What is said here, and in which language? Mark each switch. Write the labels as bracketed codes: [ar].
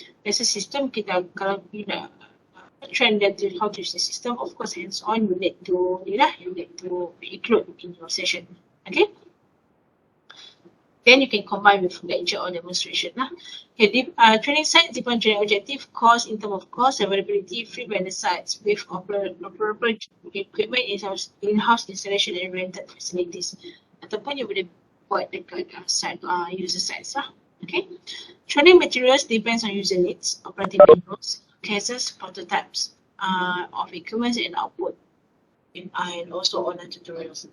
[en] As a system, [ms] kita kalau [en] you nak train them to how to use the system, of course hands-on you need to include in your session. Okay. Then you can combine with lecture or demonstration lah. Okay, training site depends on training objective, cost in terms of cost, availability, free vendor sites with appropriate equipment, in-house installation and rented facilities. [ms] Ataupun you boleh buat dekat site user sites lah. [en] Okay. Training materials depends on user needs, operating manuals, cases, prototypes of equipment and output, and also online tutorials.